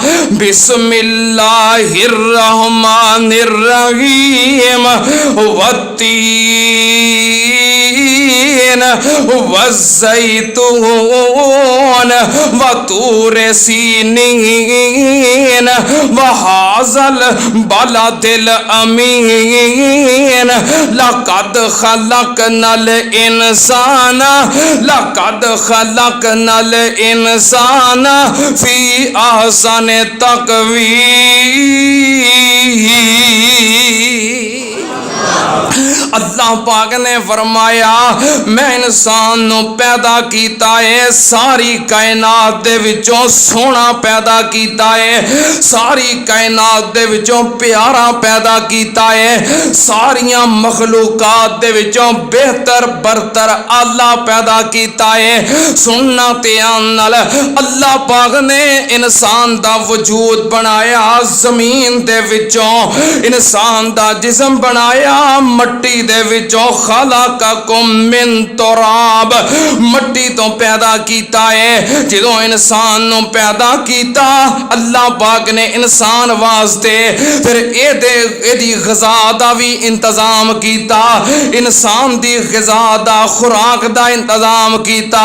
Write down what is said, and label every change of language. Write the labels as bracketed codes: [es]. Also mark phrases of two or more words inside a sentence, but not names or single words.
[ar] بسم الله الرحمن الرحيم والتين والزيتون وطور سينين وهذا البلد الأمين لقد خلقنا الإنسان لقد خلقنا الإنسان في أحسن تقويم. [pa] اللہ پاک نے فرمایا میں انسان نوں پیدا کیتا ہے، ساری کائنات دے وچوں سوہنا پیدا کیتا ہے، ساری کائنات دے وچوں پیارا پیدا کیتا ہے، ساریاں مخلوقات دے وچوں بہتر برتر اعلیٰ پیدا کیتا ہے. سننا دھیان نال، اللہ پاک نے انسان دا وجود بنایا زمین دے وچوں، انسان دا جسم بنایا مٹی دے وچوں, इंसान दा जिस्म बनाया मट्टी दे विचों, [ar] خلقكم من تراب [pa] مٹی توں پیدا کیتا ہے. جدوں انسان نوں پیدا کیتا اللہ پاک نے انسان واسطے فیر ایدی غذا دا بھی انتظام کیتا، انسان دی غذا دا خوراک دا انتظام کیتا.